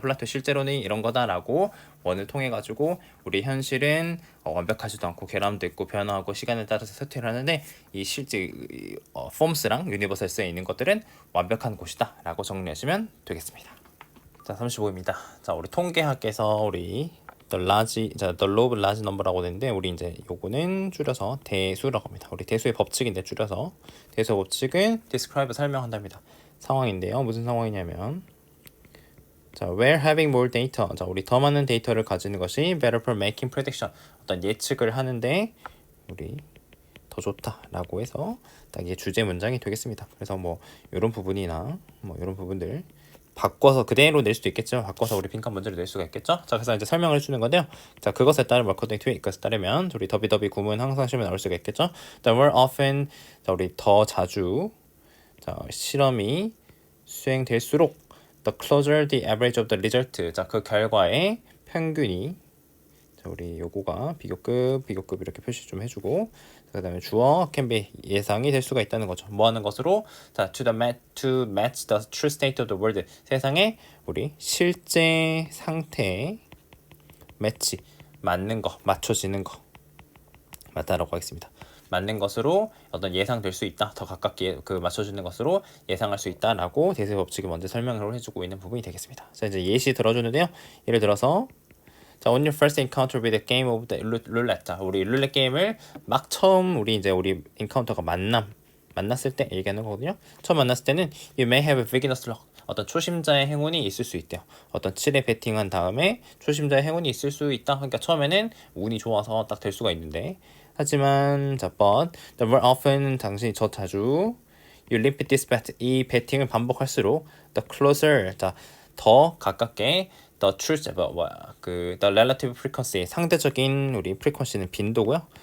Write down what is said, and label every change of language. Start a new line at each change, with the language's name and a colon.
Korean: 플라토 실제로는 이런 거다라고 원을 통해 가지고 우리 현실은 완벽하지도 않고 결함도 있고 변화하고 시간에 따라서 쇠퇴를 하는데 이 실제 forms랑 universals에 있는 것들은 완벽한 곳이다라고 정리하시면 되겠습니다. 자, 35입니다. 자, 우리 통계학에서 우리 the law of large number 라고 되는데 우리 이제 요거는 줄여서 대수라고 합니다. 우리 대수의 법칙인데 줄여서 대수의 법칙은 describe 설명한답니다. 상황인데요.
English: 무슨 상황이냐면 자, where having more data.
Korean: 자, 우리 더 많은 데이터를 가지는 것이 better for making prediction. 어떤 예측을 하는데 우리 더 좋다라고 해서 딱 이게 주제 문장이 되겠습니다. 그래서 뭐 이런 부분이나 뭐 이런 부분들 바꿔서 그대로 낼 수도 있겠죠. 바꿔서 우리 빈칸 문제를 낼 수가 있겠죠. 자, 그래서 이제 설명을 해주는 건데요. 자, 그것에 따른 워커딩 트윗, 이것에 따르면 우리 더비 구문 항상 시험에 나올 수가 있겠죠.
English: The more often, 자, 우리 더 자주, 자, 실험이 수행될수록 the closer the average of the result.
Korean: 자, 그 결과의 평균이 자, 우리 요거가 비교급 이렇게 표시 좀 해주고 그 다음에 주어 can be 예상이 될 수가 있다는 거죠. 뭐 하는 것으로 자 to match the true state of the world 세상의 우리 실제 상태에 매치 맞는 거 맞춰지는 거 맞다라고 하겠습니다. 맞는 것으로 어떤 예상될 수 있다. 더 가깝게 그 맞춰주는 것으로 예상할 수 있다라고 대세 법칙이 먼저 설명을 해주고 있는 부분이 되겠습니다. 자, 이제 예시 들어주는데요.
English: 예를 들어서 자, on your first encounter with the game of the roulette.
Korean: 자, 우리 룰렛 게임을 막 처음 우리 인카운터가 만났을 때 얘기하는 거거든요.
English: 처음 만났을 때는 you may have a beginner's luck.
Korean: 어떤 초심자의 행운이 있을 수 있대요. 어떤 7에 베팅한 다음에 초심자의 행운이 있을 수 있다. 그러니까 처음에는 운이 좋아서 딱 될 수가 있는데 하지만 자, but the more often 당신이 더 자주 you repeat this bet 이 베팅을 반복할수록 the closer 자, 더 가깝게 the truth the relative frequency 상대적인 우리 frequency는 빈도고요.